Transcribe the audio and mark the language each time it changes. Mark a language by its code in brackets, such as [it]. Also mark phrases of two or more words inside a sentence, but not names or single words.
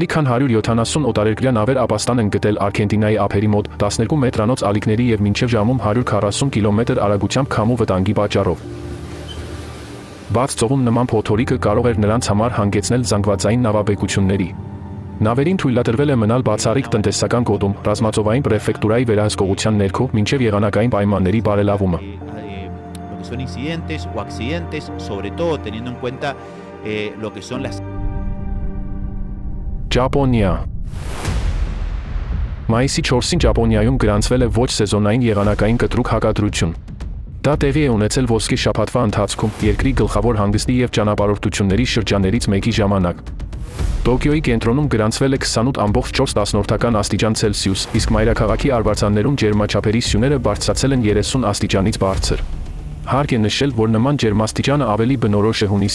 [hy] քան 170 օտարերկրյա նավեր ապաստան են գտել Արգենտինայի ափերի մոտ 12 մետրանոց ալիքների եւ մինչեւ ժամում 140 կմ արագությամբ քամու վտանգի պատճառով։ Բաց ծովում նման փոթորիկը կարող էր նրանց համար հանգեցնել զանգվածային նավաբեկությունների։ Նավերին թույլատրվել է մնալ բացառիկ տնտեսական գոտում, ռազմածովային պրեֆեկտուրայի վերահսկողության ներքո մինչև եղանակային պայմանների բարելավումը։ [es] Son incidentes o accidentes, sobre todo teniendo en cuenta lo que son las. [hy] Ճապոնիա։ Մայիսի 4-ին Ճապոնիայում գրանցվել է ոչ սեզոնային եղանակային կտրուկ հակադրություն։ Դա տեղի է ունեցել ոսկե շաբաթվա ընթացքում երկրի գլխավոր հանգստի եւ ճանապարհորդությունների շրջաններից մեկի ժամանակ։ Տոկիոյի կենտրոնում գրանցվել է 28.4 աստիճան Ցելսիուս, իսկ մայրաքաղաքի արվարձաններում ջերմաչափերի սյուները բարձրացել են 30 աստիճանից բարձր։ Հարկ է նշել, որ նման ջերմաստիճանը ավելի բնորոշ է հունիսի